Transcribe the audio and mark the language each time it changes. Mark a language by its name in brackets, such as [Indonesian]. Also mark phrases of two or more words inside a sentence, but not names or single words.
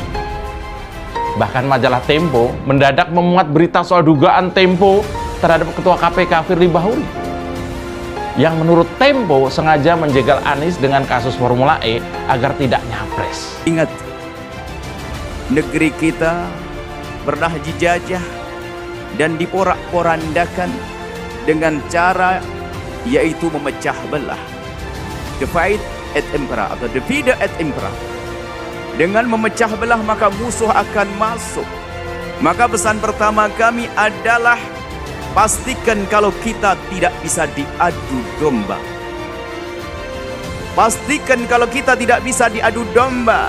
[Indonesian] Bahkan majalah Tempo mendadak memuat berita soal dugaan Tempo terhadap Ketua KPK Firly Bahuri, yang menurut Tempo sengaja menjegal Anies dengan kasus Formula E agar tidak nyapres. Ingat, negeri kita pernah dijajah dan diporak-porandakan dengan cara yaitu memecah belah. [Latin] Divide et impera atau divide et impera. [Indonesian] Dengan memecah belah maka musuh akan masuk. Maka pesan pertama kami adalah pastikan kalau kita tidak bisa diadu domba. Pastikan kalau kita tidak bisa diadu domba.